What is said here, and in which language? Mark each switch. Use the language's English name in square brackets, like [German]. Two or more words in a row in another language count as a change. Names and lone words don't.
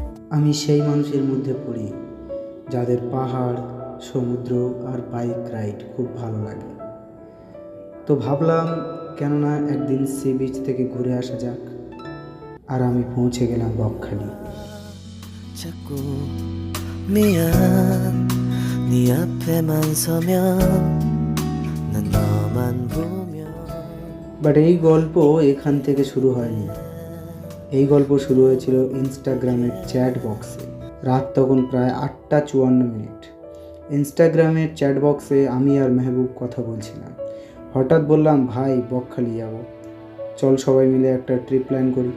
[Bangla] আমি সেই মানুষের মধ্যে পড়ি যাদের পাহাড়, সমুদ্র আর [English] bike ride [Bangla] খুব ভালো লাগে। তো ভাবলাম কেননা একদিন [English] sea beach [Bangla] থেকে ঘুরে আসা যাক। আর আমি পৌঁছে গেলাম বকখালি। [Korean] 자꾸 미안 네 앞에만 서면 난 너만 보면 [Bangla] বাট এই গল্প এখান থেকে শুরু হয়নি। এই গল্প শুরু হয়েছিল ইনস্টাগ্রামের [English] chat boxe. [Bangla] রাত তখন প্রায় 8:54। ইনস্টাগ্রামের [English] chat boxe [Bangla] আমি আর মেহবুব কথা বলছিলাম। হঠাৎ বললাম, ভাই বকখালি যাব, চল সবাই মিলে একটা [English] trip plan [Bangla] করি।